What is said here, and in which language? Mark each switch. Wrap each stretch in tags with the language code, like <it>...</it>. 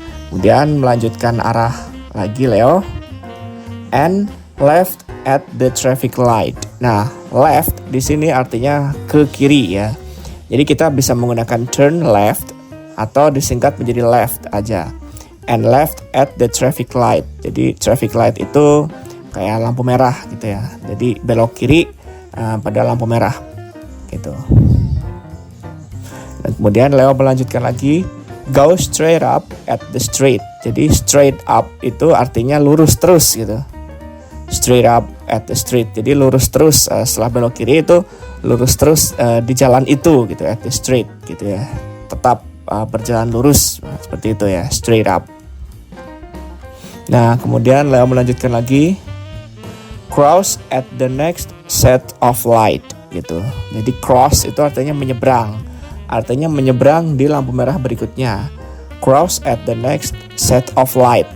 <id>Kemudian melanjutkan arah lagi Leo,</id> <en>and left at the traffic light.</en> <id>Nah, left di sini artinya ke kiri ya. Jadi kita bisa menggunakan turn left atau disingkat menjadi left aja.</id> <en>And left at the traffic light.</en> <id>Jadi traffic light itu kayak lampu merah gitu ya. Jadi belok kiri pada lampu merah gitu. Dan kemudian Leo melanjutkan lagi,</id> <en>go straight up at the street.</en> <id>Jadi straight up itu artinya lurus terus gitu.</id> <en>Straight up at the street.</en> <id>Jadi lurus terus setelah belok kiri itu lurus terus di jalan itu gitu,</id> <en>at the street</en> <id>gitu ya. Tetap berjalan lurus seperti itu ya, straight up. Nah, kemudian Leo melanjutkan lagi,</id> <en>cross at the next set of light</en> <id>gitu. Jadi cross itu artinya menyeberang. Artinya menyeberang di lampu merah berikutnya.</id> <en>Cross at the next set of light.</en>